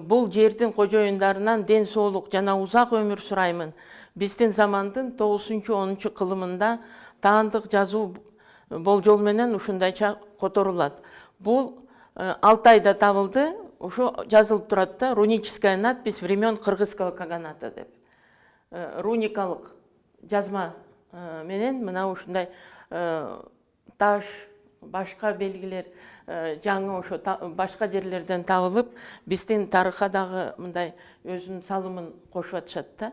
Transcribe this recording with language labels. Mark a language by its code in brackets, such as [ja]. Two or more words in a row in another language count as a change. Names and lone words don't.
[ky] Бул жердин кожоюндарынан ден соолук жана узак өмүр сураймын. Биздин замандын 9-10 кылымында таандык жазуу болжол менен ушундайча которулат. Бул Алтайда табылды. Ушу жазылып турат да, [ru] руническая надпись времен Кыргызского каганата [ky] деп. Руникалык жазма менен мына ушундай таш, башка белгилер жаңы ошо башка жерлерден табылып, биздин тарыхка дагы мындай өзүнүн салымын кошуп атышат да.